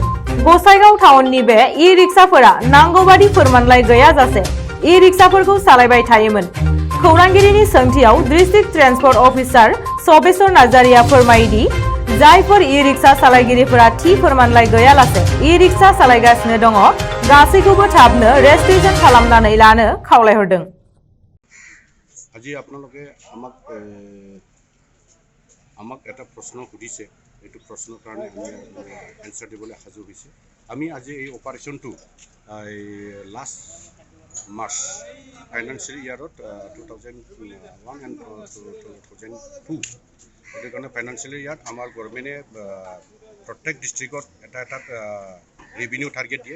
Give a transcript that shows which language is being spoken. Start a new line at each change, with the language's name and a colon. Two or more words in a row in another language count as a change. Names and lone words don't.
Bodo: गसाइगाव टाउननि बे ई-रिक्साफोरा नांगौबादि फोरमानलाइ गैयाजासे ई-रिक्साफोरखौ सालायबाय थायोमोन। खौरांगिरिनि सोंथियाव
English: District Transport Officer
Bodo: सबेश्वर नार्जारिया फोरमायदि जायफोर ई-रिक्सा सालायगिरिफोरा थि फोरमानलाइ गैयालासे ई-रिक्सा सालायगासिनो दङ गासैखौबो थाबनो रेजिस्ट्रेशन खालामनानै लानो खावलायहरदों।
Assamese: আজি আপোনালোকে আমাক এটা প্ৰশ্ন সুধিছে, এইটো প্ৰশ্নৰ কাৰণে আমি এনসাৰ দিবলৈ সাজু হৈছে। আমি আজি এই অপাৰেশ্যনটো
English: last March financial year
Assamese: 2001 and 2002 এইটো কাৰণে
English: financial year
Assamese: আমাৰ গভৰ্ণমেণ্টে প্ৰত্যেক ডিষ্ট্ৰিক্টত এটা
English: revenue target
Assamese: দিয়ে।